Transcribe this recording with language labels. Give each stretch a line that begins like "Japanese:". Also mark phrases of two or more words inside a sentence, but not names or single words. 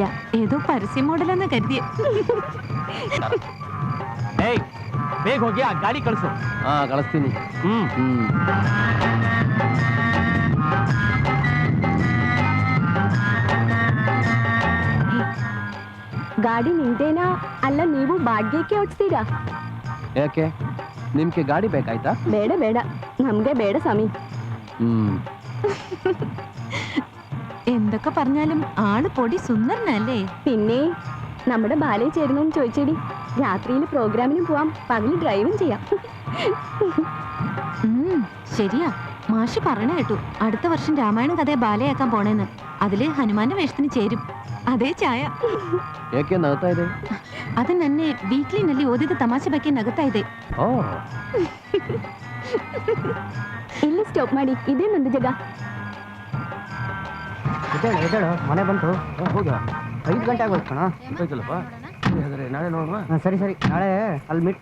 Malayalam: ഏതോ പരസ്യ മോഡലെന്ന് കരുതിയ.
Kannada: ಬೇಗ ಹೋಗಿ ಆ ಗಾಡಿ ಕಳಿಸು. ಕಳಿಸ್ತೀನಿ. ಗಾಡಿ ನಿಂದೇನಾ ಅಲ್ಲ ನೀವು ಬಾಡ್ಗೆಗೆ ಓಡಿಸ್ತೀರಾ? ಯಾಕೆ ನಿಮ್ಗೆ ಗಾಡಿ ಬೇಕಾಯ್ತಾ? ಬೇಡ ಬೇಡ, ನಮ್ಗೆ ಬೇಡ ಸ್ವಾಮಿ.
Malayalam: എന്തൊക്കെ പറഞ്ഞാലും ആള് പൊടി സുന്ദരനല്ലേ? പിന്നെ നമ്മുടെ ബാലയിൽ ചേരുന്നോന്ന് ചോദിച്ചേടി. രാത്രിയിൽ പ്രോഗ്രാമിനും പോവാം, പകല് ഡ്രൈവും ചെയ്യാം. ശരിയാ, മാഷ് പറഞ്ഞ കേട്ടു അടുത്ത വർഷം രാമായണ കഥയെ ബാലയാക്കാൻ പോണേന്ന്. അതില് ഹനുമാന്റെ വേഷത്തിന് ചേരും.
Kannada: ಅದೇ ಛಾಯ. ಏಕೆ ನಗುತ್ತಾ ಇದೆ? ಅದು ನನ್ನ ವೀಕ್ಲಿನಲ್ಲಿ ಓದಿದ ತಮಾಷೆ ಬಗ್ಗೆ ನಗುತ್ತಾ ಇದೆ. ಇಲ್ಲಿ ಸ್ಟಾಪ್ ಮಾಡಿ, ಇದೇ ನಂದು ಜಾಗ. ಎದ್ದೇಳು, ಮನೆ ಬಂತು. ಹೋಗ 5 ಗಂಟೆ ಆಗೋಯ್ತು ಕಣ. ಹೋಯ್ತಲ್ಲಪ್ಪ, ನಾಳೆ ನೋಡುವ. ಸರಿ ಸರಿ, ನಾಳೆ ಅಲ್ಲಿ ಮೀಟ್.